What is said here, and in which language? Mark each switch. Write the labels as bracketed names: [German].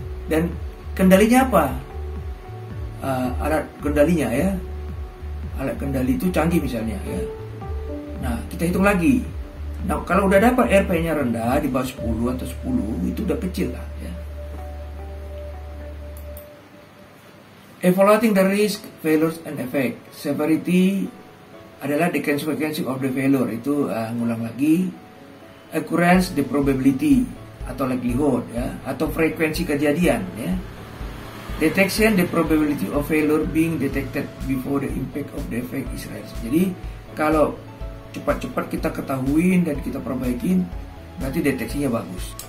[Indonesian] Dan kendalinya apa? Alat kendalinya ya. Alat kendali itu canggih misalnya ya. Nah kita hitung lagi. Nah kalau udah dapat RP-nya rendah di bawah 10 atau 10 itu udah kecil lah ya. [English] Evaluating the risk, failures and effect. Severity adalah the consequence of the failure. [Indonesian] Itu ngulang lagi. Occurrence, the probability atau likelihood ya, atau frekuensi kejadian ya. [English] Detection, the probability of failure being detected before the impact of the effect is realized. [Indonesian] Jadi kalau cepat-cepat kita ketahuin dan kita perbaikin, berarti deteksinya bagus.